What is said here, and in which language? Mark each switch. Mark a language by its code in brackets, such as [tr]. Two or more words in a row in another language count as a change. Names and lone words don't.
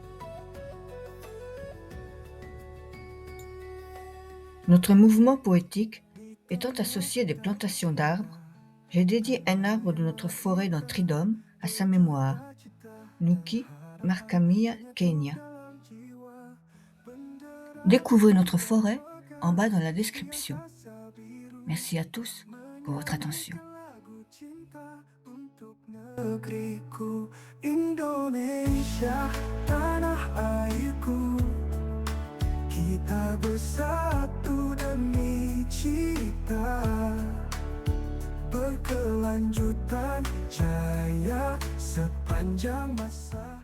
[fr] Notre mouvement poétique étant associé à des plantations d'arbres, j'ai dédié un arbre de notre forêt dans Tridom à sa mémoire, Nuki Markamia Kenya. Découvrez notre forêt en bas dans la description. Merci à tous pour votre attention. [id] Negeriku, Indonesia, tanah airku, kita bersatu demi cita, berkelanjutan jaya sepanjang masa.